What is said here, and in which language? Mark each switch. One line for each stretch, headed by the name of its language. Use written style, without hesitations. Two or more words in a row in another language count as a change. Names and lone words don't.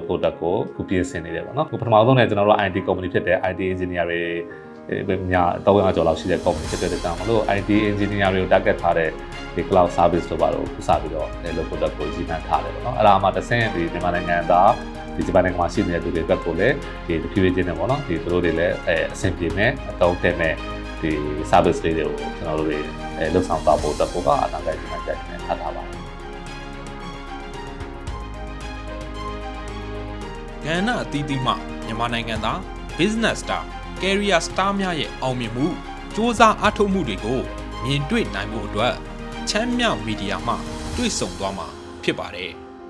Burmese: ဖို့တက်ကိုခုပြင်ဆင်နေတယ်ပေါ့နော်ပထမဆုံးလည်းကျွန်တော်တို့
English: IT company
Burmese: ဖြစ်တဲ့
English: IT engineer
Burmese: တွေညာ300ကျော်လောက်ရှိတဲ့ company ဖြစ်တဲ့ကြောင့်မလို့
English: IT engineer
Burmese: တွေကို target ထားတဲ့ဒီ
English: cloud service
Burmese: တို့ပါတော့စပြီးတော့လုပ်ဖို့တက်ကိုစီမံထားတယ်ပေါ့နော်အဲ့ဒါမှတစ်ဆင့်ဒီမြန်မာနိုင်ငံသားဒီဂျပန်နိုင်ငံမှာရှိနေတဲ့သူတွေအတွက်ကိုလည်းဒီတဖြည်းဖြည်းချင်းနဲ့ပေါ့နော်ဒီသူတို့တွေလည်းအဆင်ပြေမဲ့အတောင်းတက်မဲ့ဒီ service တွေကိုကျွန်တော်တို့တွေလုပ်ဆောင်သွားဖို့တက်ဖို့ကအနာဂတ်မှာကြိုက်နေထားတာပါ ကဏ္ဍအသီးသီးမှမြန်မာနိုင်ငံသား
English: business star career star
Burmese: များရဲ့အောင်မြင်မှုစ조사အားထုတ်မှုတွေကိုမြင်တွေ့နိုင်မှုအတွက်ချမ်းမြောက်မီဒီယာမှတွေ့ဆုံသွားမှာဖြစ်ပါတယ်